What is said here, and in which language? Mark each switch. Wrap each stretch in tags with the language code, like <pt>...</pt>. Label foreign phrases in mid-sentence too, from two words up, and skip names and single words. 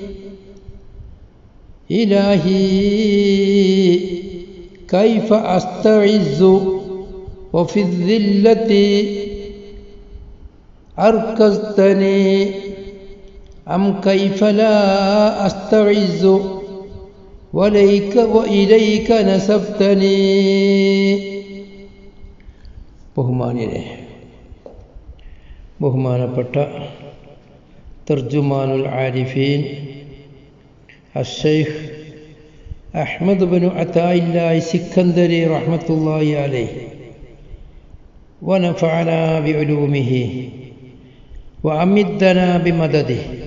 <ar>إلهي كيف أستعز وفي الذلة أركزتني، أم كيف لا أستعز وإليك نسبتني. ബഹുമാനപ്പെട്ട ترجمان العارفين അശ്ശൈഖ് അഹ്മദ് ബിൻ അതാഇല്ലാഹി സിക്കന്ദരി رحمة الله عليه ونفعنا بعلومه وأمدنا بمدده.</ar>